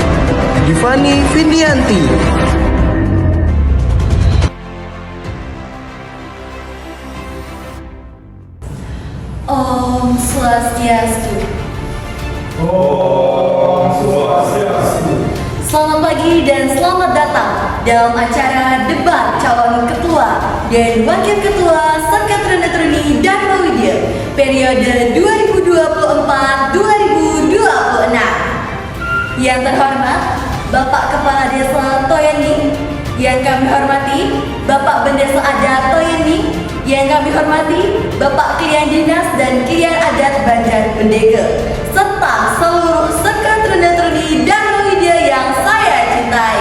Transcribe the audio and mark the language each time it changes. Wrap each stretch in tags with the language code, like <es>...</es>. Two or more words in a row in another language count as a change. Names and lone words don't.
<id>Divani Vindianti.</id> <sa>Om Swastiastu. Om Swastiastu.</sa> <id>Selamat pagi dan selamat datang dalam acara debat calon ketua dan wakil ketua Serkat Truna-Truni Dharma Widya periode 2024-2026. Yang terhormat Bapak Kepala Desa Toyani, yang kami hormati Bapak Bendesa Adat Toyani, yang kami hormati Bapak Klien Dinas dan Klien Adat Banjar Bendega, serta seluruh Serkat Truna-Truni Dharma Widya yang saya cintai.</id>